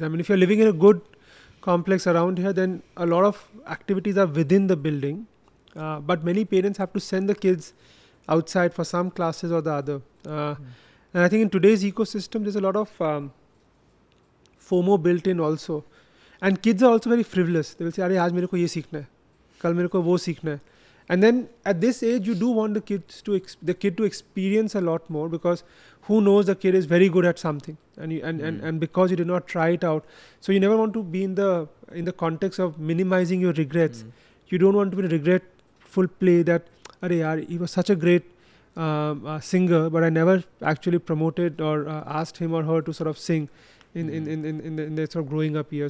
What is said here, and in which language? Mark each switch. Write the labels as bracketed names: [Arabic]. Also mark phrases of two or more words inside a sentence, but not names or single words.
[English] I mean, if you're living in a good complex around here, then a lot of activities are within the building, but many parents have to send the kids outside for some classes or the other. And I think in today's ecosystem, there's a lot of FOMO built in also, and kids are also very frivolous. They will say, [Hindi] "अरे, आज मेरे को ये सीखना है, कल मेरे को वो सीखना है." [English] And then at this age, you do want the kid to experience a lot more, because who knows, the kid is very good at something, and because you did not try it out, so you never want to be in the context of minimizing your regrets. You don't want to be in a regretful play that, [Hindi] "अरे यार, [English] he was such a great singer, but I never actually promoted or asked him or her to sort of sing in the sort of growing up years."